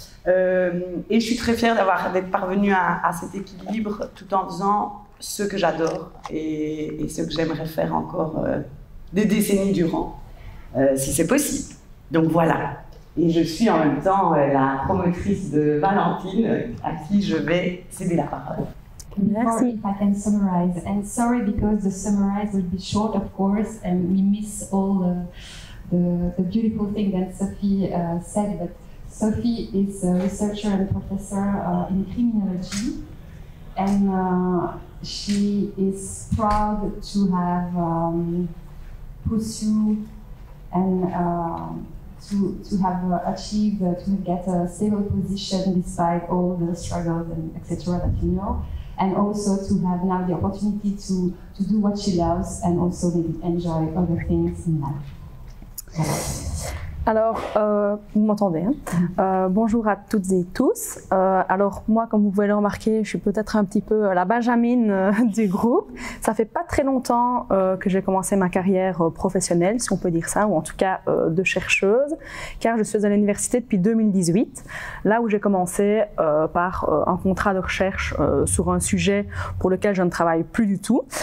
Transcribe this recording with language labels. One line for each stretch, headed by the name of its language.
French: Et je suis très fière d'être parvenue à cet équilibre tout en faisant ce que j'adore et ce que j'aimerais faire encore des décennies durant, si c'est possible. Donc voilà. Et je suis en même temps la promotrice de Valentine, à qui je vais céder la parole. Merci.
English: If I can summarize, and sorry because the summarize will be short, of course, and we miss all the beautiful thing that Sophie said. But Sophie is a researcher and professor in criminology, and she is proud to have pursued and to have achieved to get a stable position despite all the struggles and etc. that you know, and also to have now the opportunity to do what she loves and also maybe enjoy other things in life.
French: Voilà. Alors, vous m'entendez, hein? Bonjour à toutes et tous. Alors, moi, comme vous pouvez le remarquer, je suis peut-être un petit peu la Benjamine du groupe. Ça fait pas très longtemps que j'ai commencé ma carrière professionnelle, si on peut dire ça, ou en tout cas de chercheuse, car je suis à l'université depuis 2018, là où j'ai commencé par un contrat de recherche sur un sujet pour lequel je ne travaille plus du tout.